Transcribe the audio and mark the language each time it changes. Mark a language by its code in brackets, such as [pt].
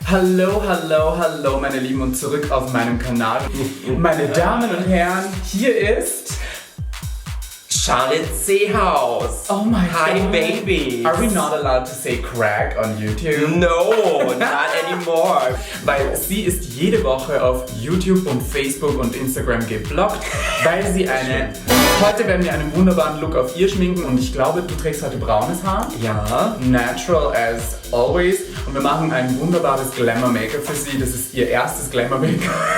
[de] Hallo, hallo, hallo meine Lieben und zurück auf meinem Kanal. Meine Damen und Herren, hier ist Charlotte Seehaus. [en] Oh my Hi, God. baby. Are we not allowed to say crack on YouTube? No, not anymore. [de] Weil sie ist jede Woche auf YouTube und Facebook und Instagram geblockt, weil sie eine... Heute werden wir einen wunderbaren Look auf ihr schminken und ich glaube, du trägst heute braunes Haar. Ja. [en] Natural as always. [de] Und wir machen ein wunderbares Glamour-Make-up für sie. Das ist ihr erstes Glamour-Make-up.